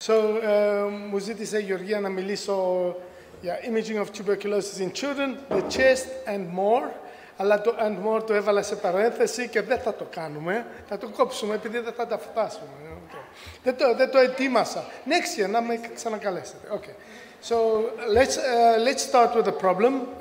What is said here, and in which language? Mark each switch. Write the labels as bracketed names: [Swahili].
[English] So, [Greek] μου ζήτησε η Γεωργία να μιλήσω για [English] imaging of tuberculosis in children, the chest and more. [Greek] Αλλά το [English] and more [Greek] το έβαλα σε παρένθεση και δεν θα το κάνουμε. Θα το κόψουμε επειδή δεν θα τα φτάσουμε. Okay. Δεν το ετοίμασα. [English] Next year [Greek] να με ξανακαλέσετε. [English] Okay. So let's start with the problem.